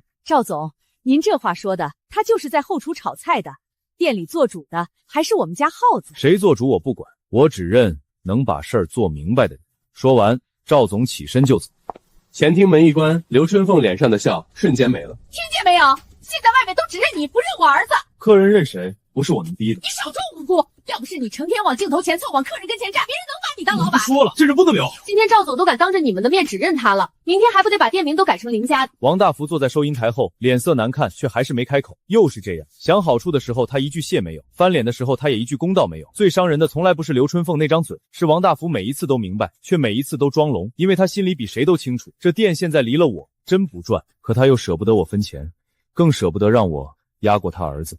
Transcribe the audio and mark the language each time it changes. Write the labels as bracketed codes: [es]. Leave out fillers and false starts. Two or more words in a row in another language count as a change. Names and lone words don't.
[zh] 趙總，您這話說的，他就是在後廚炒菜的，店裡做主的還是我們家耗子。誰做主我不管，我只認能把事兒做明白的人。說完，趙總起身就走。前廳門一關，劉春鳳臉上的笑瞬間沒了。聽見沒有？現在外面都只認你不認我兒子。客人認誰，不是我能逼的。你少裝無辜， 要不是你成天往鏡頭前湊，往客人跟前站，別人能把你當老板？說了，这人不得了。今天趙总都敢當着你們的面指認他了，明天還不得把店名都改成林家的？王大福坐在收银台後，脸色难看，却還是沒開口。又是這樣，想好處的時候他一句謝沒有，翻臉的時候他也一句公道沒有。最傷人的從來不是劉春鳳那張嘴，是王大福每一次都明白，卻每一次都裝聾，因為他心裡比誰都清楚，這店現在離了我真不賺，可他又捨不得我分錢，更捨不得讓我壓過他兒子。